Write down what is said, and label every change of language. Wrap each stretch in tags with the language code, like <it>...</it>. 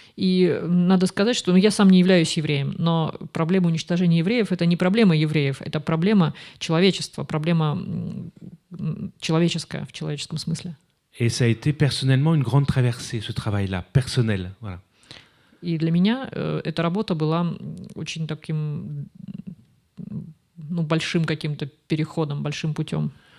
<ru>И надо сказать, что я сам не являюсь евреем, но проблема уничтожения евреев — это не проблема евреев, это проблема человечества, проблема человеческая в человеческом смысле.</ru> <fr>Et ça a été personnellement une grande traversée, ce travail-là, personnel. Voilà.</fr> <ru>И для меня эта работа была очень таким, большим каким-то переходом, большим путем.</ru>